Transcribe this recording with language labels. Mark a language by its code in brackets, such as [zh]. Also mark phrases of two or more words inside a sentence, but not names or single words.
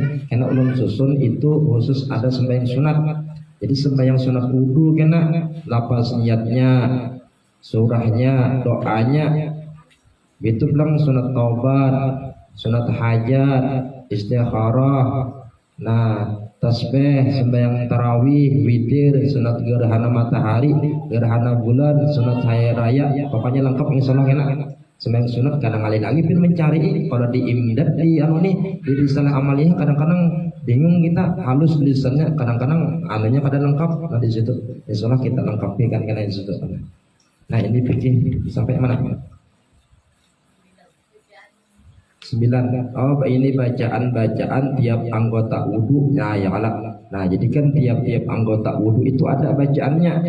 [id] Karena ulun susun itu khusus ada sembahyang sunat, jadi sembahyang sunat wudhu kena lapas niatnya, surahnya, doanya, itu bilang sunat taubat, sunat hajat, istikharah, tasbih, sembahyang tarawih, witir, sunat gerhana matahari, gerhana bulan, sunat hari raya, pokoknya lengkap [ar] insya Allah [id] enak. Sembahyang sunat kadang kali lagi pun mencari kalau di imdad di di risalah amaliyah kadang-kadang bingung kita halus lisannya, kadang-kadang anunya kadang lengkap. Nah di situ [ar] insya Allah [id] kita lengkapi kan di situ. Nah ini fikih sampai mana? 9. Oh ini bacaan tiap anggota wudhu. Nah [ar] ya Allah. [id] Nah jadi kan tiap anggota wudhu itu ada bacaannya.